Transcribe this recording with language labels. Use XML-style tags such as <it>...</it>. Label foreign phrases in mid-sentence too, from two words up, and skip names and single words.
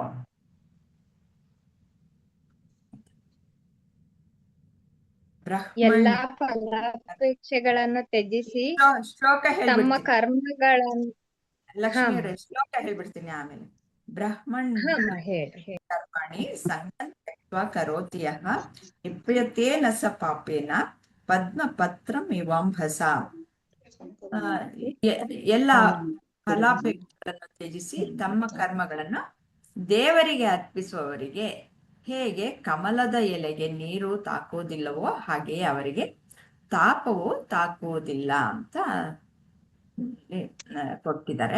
<kn>ಎಲ್ಲಾ ಫಲಾಪೇಕ್ಷೆಗಳನ್ನು ತ್ಯಜಿಸಿ ಶ್ಲೋಕ ತಮ್ಮ ಕರ್ಮಗಳನ್ನು ಲಕ್ಷ್ಮಿಯವರೇ ಶ್ಲೋಕ ಹೇಳ್ಬಿಡ್ತೀನಿ ಆಮೇಲೆ. ಬ್ರಹ್ಮಣ್ ಹೇಳಿ.</kn> <sa>ಕರ್ಮಣಿ ಸಂಗಂ ತ್ಯಕ್ತ್ವಾ ಕರೋತಿ ಯಃ ಲಿಪ್ಯತೆ ನ ಸ ಪಾಪೇನ ಪದ್ಮಪತ್ರಂ ಇವಾಂಭಸ.</sa> <kn>ಎಲ್ಲ ಫಲಾಪೇಕ್ಷೆಗಳನ್ನು ತ್ಯಜಿಸಿ ತಮ್ಮ ಕರ್ಮಗಳನ್ನು ದೇವರಿಗೆ ಅರ್ಪಿಸುವವರಿಗೆ ಹೇಗೆ ಕಮಲದ ಎಲೆಗೆ ನೀರು ತಾಕುವುದಿಲ್ಲವೋ ಹಾಗೆಯೇ ಅವರಿಗೆ ತಾಪವು ತಾಕುವುದಿಲ್ಲ ಅಂತ ಕೊಟ್ಟಿದ್ದಾರೆ.</kn>